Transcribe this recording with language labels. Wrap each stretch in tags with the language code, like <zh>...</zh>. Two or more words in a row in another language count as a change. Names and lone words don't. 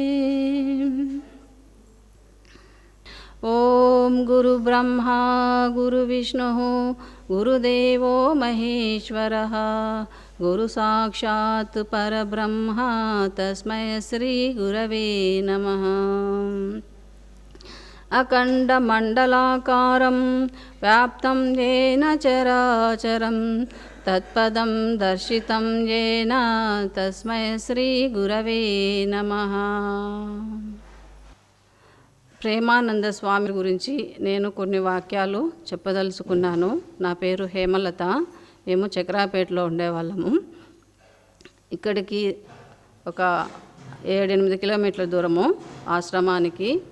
<sa>ॐ गुरुब्रह्मा गुरुविष्णुः गुरुदेवो महेश्वरः गुरुसाक्षात् परब्रह्म तस्मै श्रीगुरवे नमः। अखण्डमण्डलाकारं व्याप्तं येन चराचरं तत्पदं दर्शितं येन तस्मै श्रीगुरवे नमः।</sa> <te>ప్రేమానంద స్వామి గురించి నేను కొన్ని వాక్యాలు చెప్పదలుచుకున్నాను. నా పేరు హేమలత. మేము చక్రాపేటలో ఉండేవాళ్ళము. ఇక్కడికి ఒక 7-8 కిలోమీటర్ల దూరము ఆశ్రమానికి.</te>